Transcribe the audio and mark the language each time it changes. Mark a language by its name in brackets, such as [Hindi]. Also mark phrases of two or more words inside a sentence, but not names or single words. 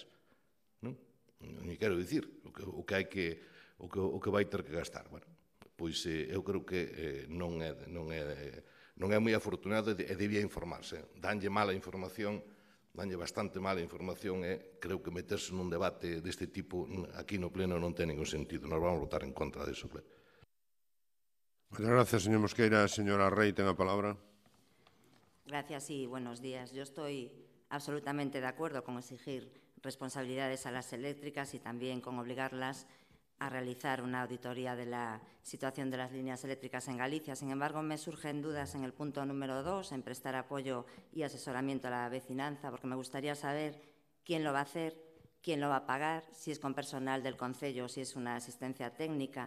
[Galician] Non lle quero dicir o que vai ter que gastar. Pois eu creo que non é moi afortunado e debía informarse. Danlle mala información, danlle bastante mala información e creo que meterse nun debate deste tipo aquí no Pleno non ten ningún sentido. [Spanish] Nos vamos a votar en contra disso. Muchas gracias, señor Mosqueira. Señora Rey, [Galician] ten a palabra. [Spanish] Gracias y buenos días. Yo estoy absolutamente de acuerdo con exigir responsabilidades a las eléctricas y también con obligarlas a realizar una auditoría de la situación de las líneas eléctricas en Galicia. Sin embargo, me surgen dudas en el punto número 2, en prestar apoyo y asesoramiento a la vecinanza, porque me gustaría saber quién lo va a hacer, quién lo va a pagar, si es con personal del Concello, si es una asistencia técnica.